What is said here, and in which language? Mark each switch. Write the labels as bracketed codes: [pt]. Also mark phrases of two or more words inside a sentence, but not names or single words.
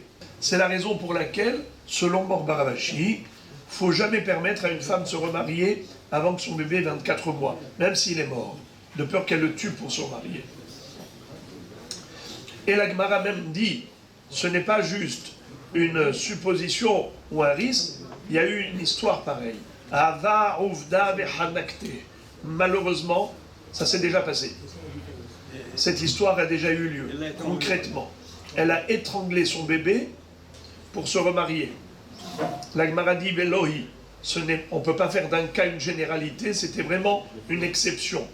[fr] C'est la raison pour laquelle, selon Mor Baravashi, il ne faut jamais permettre à une femme de se remarier avant que son bébé ait 24 mois, même s'il est mort, de peur qu'elle le tue pour se remarier. Et la Gemara même dit, ce n'est pas juste une supposition ou un risque, il y a eu une histoire pareille. [arc] הוה עובדא וחנקתיה. [fr] Malheureusement, ça s'est déjà passé. Cette histoire a déjà eu lieu, concrètement. Elle a étranglé son bébé pour se remarier. La Gemara dit, Velohi, on ne peut pas faire d'un cas une généralité, c'était vraiment une exception.